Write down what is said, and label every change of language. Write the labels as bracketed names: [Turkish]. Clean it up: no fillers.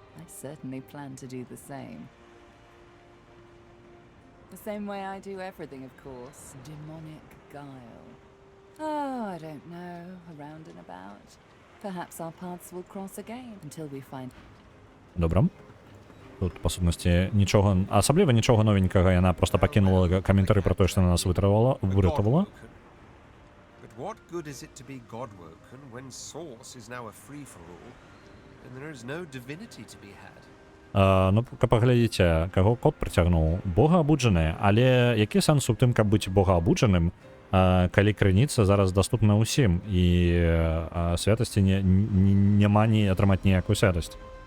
[English] I certainly plan to do the same. The same way I do everything, of course. Demonic guile. Oh, I don't know. Around and about. Perhaps our paths will cross again until we find... [Belarusian] Добра. Тут, па сутнасці, нічога, асабліва нічога новенькага, яна просто пакінула каментары пра тое, што на нас выратавала. [English] What good is it to be God-woken when Source is now a free-for-all, and there is no divinity to be had? [Belarusian] Ну, каб паглядзіце, каго кот прыцягнуў, Бога абуджаны, але які сэнс у тым, каб быць Бога абуджаным, калі крыніца зараз даступна ўсім, і святасці няма ні атрымаць ніякую святасць.